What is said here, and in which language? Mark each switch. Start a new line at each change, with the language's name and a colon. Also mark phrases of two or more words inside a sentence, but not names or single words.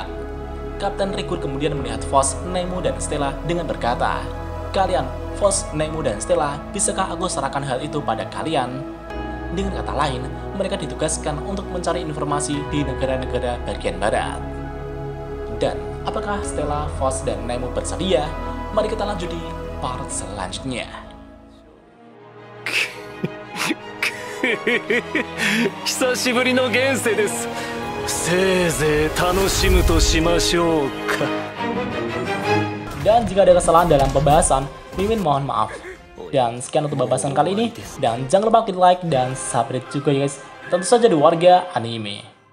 Indonesian: Kapten Rigor kemudian melihat Force, Nemo, dan Stella dengan berkata, "Kalian, Force, Nemo, dan Stella, bisakah aku serahkan hal itu pada kalian?" Dengan kata lain, mereka ditugaskan untuk mencari informasi di negara-negara bagian barat. Dan apakah Stella, Force, dan Nemo bersedia? Mari kita lanjut di part selanjutnya.
Japanese: 久しぶりの現世です。せいぜい楽しむとしましょうか。
Indonesian: Dan jika ada kesalahan dalam pembahasan, Mimin mohon maaf. Dan sekian untuk pembahasan kali ini. Dan jangan lupa klik like dan subscribe juga ya guys. Tentu saja di Warga Anime.